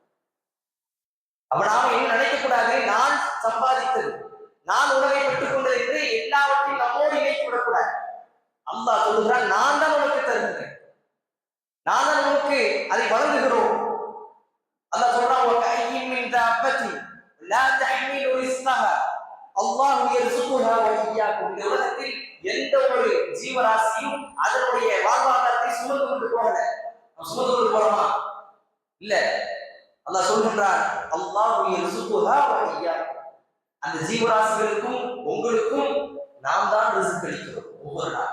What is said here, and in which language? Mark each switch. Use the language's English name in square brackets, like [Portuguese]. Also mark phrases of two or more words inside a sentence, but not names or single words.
[Tamil] அப்ப நாம என்ன நினைக்க கூடாது, நான் சம்பாதித்தது, நான் உணவை பெற்றுக் கொண்டது என்று எல்லாவற்றையும் நம்மோடு இணைத்து விடக்கூடாது. அல்லாஹ் சொல்லுகிறான், நான் தான் உனக்கு தருகிறேன், நான் தான் உனக்கு அதை வழங்குகிறோம். அல்லாஹ் சொல்றான், [Arabic] وَكَأَيِّن مِّن دَابَّةٍ لَا تَحْمِلُ رِزْقَهَا اللَّهُ يَرْزُقُهَا وَإِيَّاكُمْ. [Tamil] இந்த உலகத்தில் எந்த ஒரு ஜீவராசியும் அதனுடைய வாழ்வாதாரத்தை சுமந்து கொண்டு போகல. சுமந்து கொண்டு போறோமா? இல்ல. அல்லாஹ் சொல்கின்றான், [Arabic] الله يرزقها وإياكم. [Tamil] அந்த ஜீவராசிகளுக்கும் உங்களுக்கும் நாம் தான் ரிஸ்க் அளிக்கிறோம் ஒவ்வொரு நாள்.